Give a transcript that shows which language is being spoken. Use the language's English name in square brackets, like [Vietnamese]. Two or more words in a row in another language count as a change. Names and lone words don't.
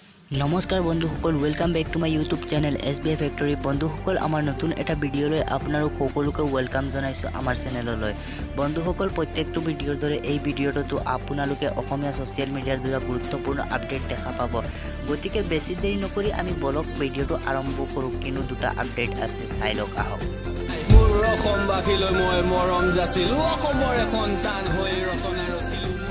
[Assamese] নমস্কাৰ বন্ধুসকল [English] welcome back to my YouTube channel [Assamese] SBI फैक्टरी বন্ধুসকল আমাৰ নতুন এটা ভিডিঅ'লৈ আপোনালোক সকলোকে वेलकाम জনাইছো আমাৰ চেনেললৈ বন্ধুসকল প্ৰত্যেকটো ভিডিওৰ দৰে এই ভিডিওটো আপোনালোকে অসমীয়া [English] social media [Assamese] দ্বাৰা গুৰুত্বপূৰ্ণ আপডেট দেখা পাব গতিকে বেছি দেৰি নকৰি আমি [English] blog video [Assamese] আৰম্ভ কৰো কিনো দুটা আপডেট আছে চাই লওক আহক মোৰ অসমবাসীলৈ মই মৰম যাচিলো অসমৰ সন্তান হৈ ৰচনা ৰচিলো